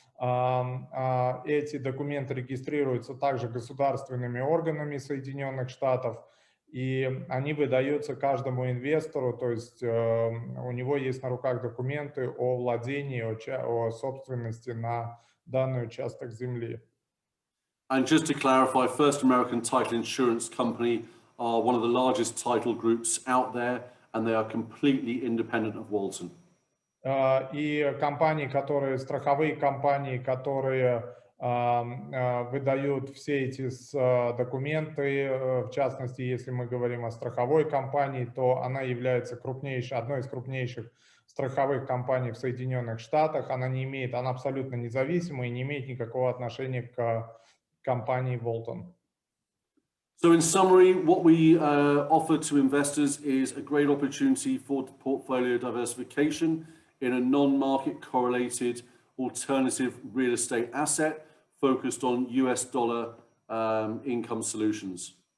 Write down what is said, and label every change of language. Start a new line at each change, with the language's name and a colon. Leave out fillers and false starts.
Russian: Эти документы регистрируются также государственными органами Соединенных Штатов, и они выдаются каждому инвестору, то есть у него есть на руках документы о владении, о собственности на данный участок земли.
English: And just to clarify, First American Title Insurance Company are one of the largest title groups out there, and they are completely independent of Walton.
Russian: И компании, страховые компании, которые выдают все эти документы, в частности, если мы говорим о страховой компании, то она является одной из крупнейших страховых компаний в Соединенных Штатах. Она абсолютно независима и не имеет никакого отношения к компании Walton.
English: So in summary, what we offer to investors is a great opportunity for portfolio diversification in a non-market correlated alternative real estate asset focused on US dollar income solutions.